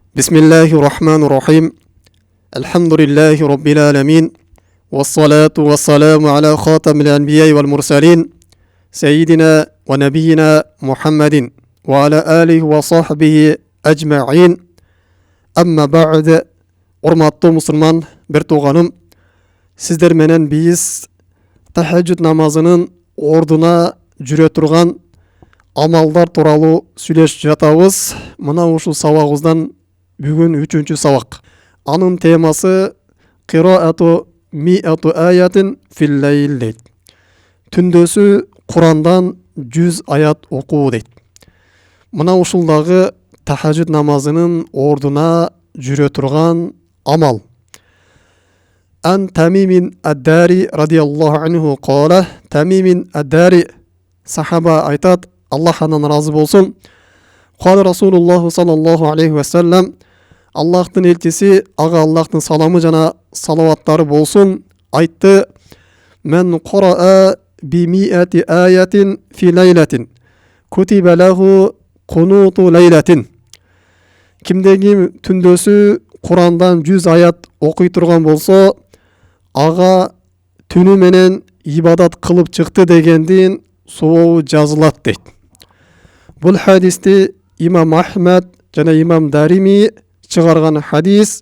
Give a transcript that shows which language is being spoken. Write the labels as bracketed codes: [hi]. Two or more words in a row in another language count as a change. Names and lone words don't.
[ar] بسم الله الرحمن الرحيم الحمد لله رب العالمين والصلاة والسلام على خاتم الأنبياء والمرسلين سيدنا ونبينا محمد وعلى آله وصحبه أجمعين أما بعد [ky] урматтуу мусулман бир тууганым, сиздер менен биз тахажжуд намазынын ордуна жүрө турган амалдар тууралуу сүйлөшүп жатабыз. Мына ушул сабагыбыздан бүгүн 3-чү сабак. Анын темасы [ar] قراءة مائة آية في الليل [ky] дейт. Түндөсү Курандан 100 аят окуу дейт. Мына ушулдагы тахажжуд намазынын ордуна жүрө турган амал. [ar] عن تميم الداري رضي الله عنه قال, [ky] Тамимин ад-Дари сахаба айтат, Аллах андан разы болсун. [ar] قال رسول الله صلى الله عليه وسلم, [ky] Аллахтын элчиси, ага Аллахтын саламы жана салаваттары болсун, айтты: [ar] "من قرأ بمائة آية في ليلة كتب له قنوت ليلة." [ky] Кимдеги түндөсү Курандан 100 аят окуй турган болсо, ага түнү менен ибадат кылып чыкты дегендин сообу жазылат дейт. Бул хадисти Имам Ахмад жана Имам Дарими чыгарган хадис.